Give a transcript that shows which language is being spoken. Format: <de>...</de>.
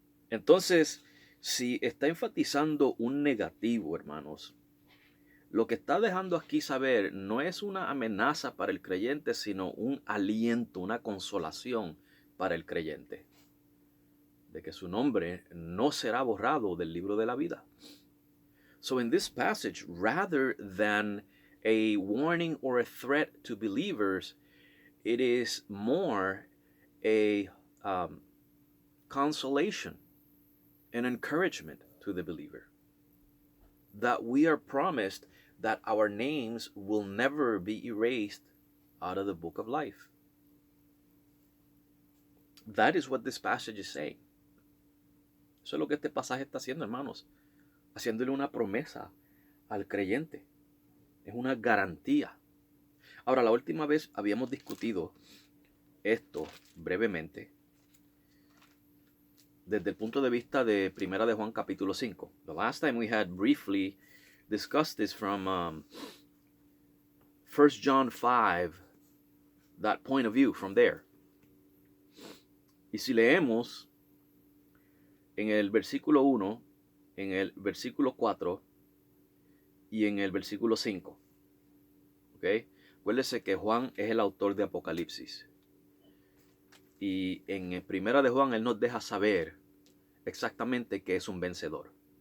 <es>Entonces, si está enfatizando un negativo, hermanos, lo que está dejando aquí saber no es una amenaza para el creyente, sino un aliento, una consolación para el creyente, de que su nombre no será borrado del libro de la vida.</es> <en>So in this passage, rather than a warning or a threat to believers, it is more a consolation, an encouragement to the believer, that we are promised that our names will never be erased out of the book of life. That is what this passage is saying.</en> <es>Eso es lo que este pasaje está haciendo, hermanos, haciéndole una promesa al creyente. Es una garantía. Ahora, la última vez habíamos discutido esto brevemente desde el punto de vista de Primera de Juan capítulo 5.</es> <en>The last time we had briefly discussed this from 1 John 5, that point of view from there.</en> <es>Y si leemos en el versículo 1, en el versículo 4 y en el versículo 5, ¿ok? Acuérdese que Juan es el autor de Apocalipsis. Y en Primera de Juan él nos deja saber exactamente qué es un vencedor.</es>